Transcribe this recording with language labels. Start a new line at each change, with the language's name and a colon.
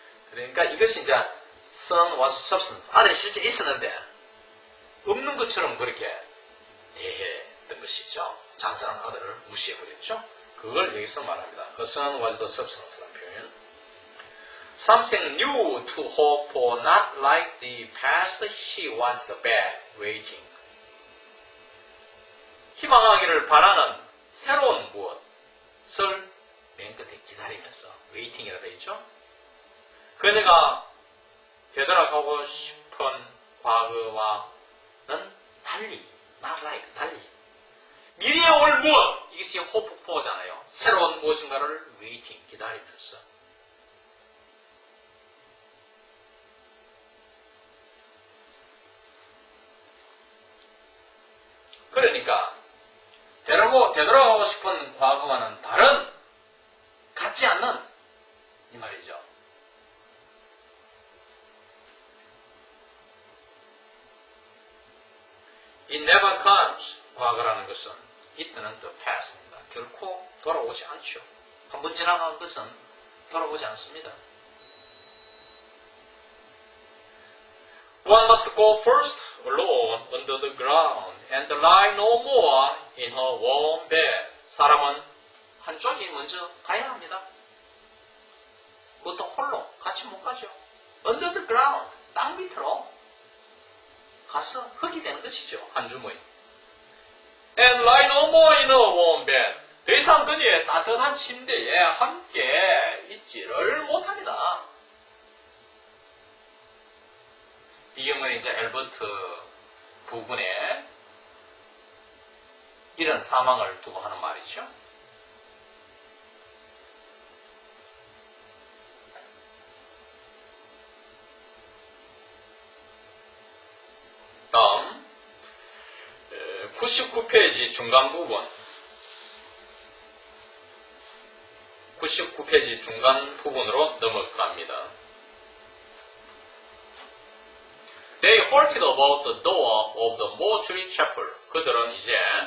Korean: 그러니까 이것이 이제
English: son was substance.
Korean: 아들이 실제 있었는데 없는 것처럼 그렇게 대했던 것이죠. 장성한 아들을 무시해버렸죠. 그걸 여기서 말합니다.
English: Her son was the substance라는 표현. Something new to hope for, not like the past she wanted back, waiting.
Korean: 희망하기를 바라는 새로운 무엇을 맨 끝에 기다리면서 waiting이라 되어 있죠. 그녀가 되돌아가고 싶은 과거와는 달리,
English: not like,
Korean: 달리. 미래에 올 무엇, 이것이
English: hope for
Korean: 잖아요. 새로운 무엇인가를 waiting, 기다리면서. 그러니까 되돌아가고 싶은 과거와는 다른, 같지 않는 이 말이죠.
English: It never comes.
Korean: 과거라는 것은 이때는 the past입니다. 결코 돌아오지 않죠. 한번 지나간 것은 돌아오지 않습니다.
English: One must go first alone under the ground and lie no more in her warm bed.
Korean: 사람은 한쪽이 먼저 가야 합니다. 그것도 홀로 같이 못 가죠.
English: Under the ground,
Korean: 땅 밑으로 가서 흙이 되는 것이죠. 한 주머니.
English: And lie no more in a warm bed.
Korean: 더 이상 그녀의 따뜻한 침대에 함께 있지를 못합니다. 이 경우는 이제 엘버트 부분에 이런 사망을 두고 하는 말이죠. 다음 99페이지 중간 부분 99페이지 중간 부분으로 넘어갑니다.
English: They halted about the door of the mortuary chapel.
Korean: 그들은 이제